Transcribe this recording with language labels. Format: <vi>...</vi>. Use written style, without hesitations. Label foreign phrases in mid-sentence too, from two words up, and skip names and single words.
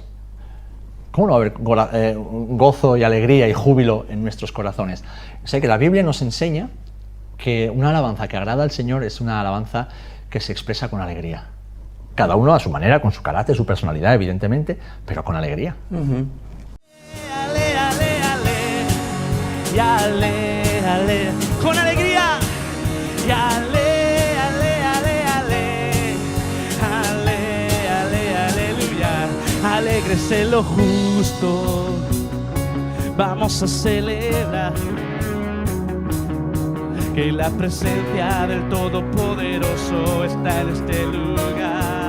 <es>¿Cómo no va a haber gozo y alegría y júbilo en nuestros corazones? Sé que la Biblia nos enseña que una alabanza que agrada al Señor es una alabanza que se expresa con alegría. Cada uno a su manera, con su carácter, su personalidad, evidentemente, pero con alegría. Ale, ale, ale, y ale, ale, con alegría, y ale, ale, ale, ale, ale, ale, aleluya, alegres en lo justo, vamos a celebrar que la presencia del Todopoderoso está en este lugar.</es>